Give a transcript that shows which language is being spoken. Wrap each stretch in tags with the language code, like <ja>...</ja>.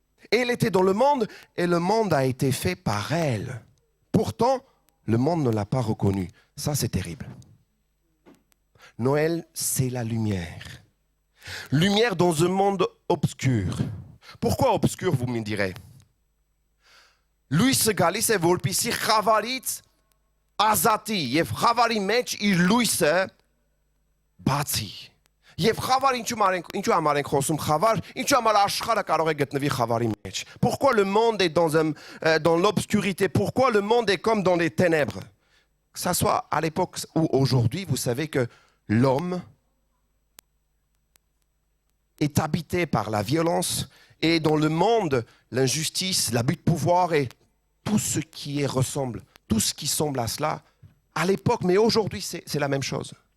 <fr>Elle était dans le monde et le monde a été fait par elle. Pourtant, le monde ne l'a pas reconnue. Ça, c'est terrible. Noël, c'est la lumière. Lumière dans un monde obscur. Pourquoi obscur, vous me direz?</fr> <hy>Լույսը գալիս է որպեսզի խավարից ազատի եւ խավարի մեջ իր լույսը բացի։ Եվ խավար ինչու համար ենք խոսում խավար, ինչու համար աշխարհը կարող է գտնվի խավարի մեջ։</hy> <fr>Pourquoi le monde est dans l'obscurité? Pourquoi le monde est comme dans les ténèbres? Que ça soit à l'époque ou aujourd'hui, vous savez que l'homme est habité par la violence et dans le monde, l'injustice, l'abus de pouvoir et tout ce qui ressemble, tout ce qui semble à cela, à l'époque, mais aujourd'hui, c'est la même chose.</fr>